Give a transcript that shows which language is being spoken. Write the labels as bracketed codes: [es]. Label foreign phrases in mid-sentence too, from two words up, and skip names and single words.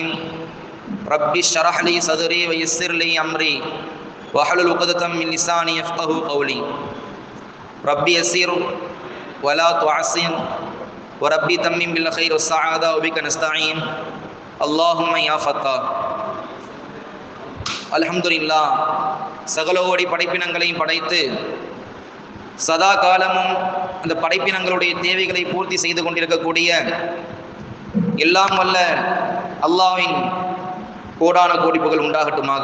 [ar] رب اشرح لي صدري ويسر لي أمري واحلل عقدة من لساني يفقهوا قولي. ربي يسر ولا تعسر وربي تمم بالخير والسعادة وبك نستعين اللهم يا فتاح. [ta] அல்ஹம்துலில்லாஹ், சகலோடி படைப்பினங்களையும் படைத்து சதா காலமும் அந்த படைப்பினங்களுடைய தேவைகளை பூர்த்தி செய்து கொண்டிருக்கக்கூடிய எல்லாம் வல்ல அல்லாஹ்வின் கோடான கோடி புகழ் உண்டாகட்டுமாக.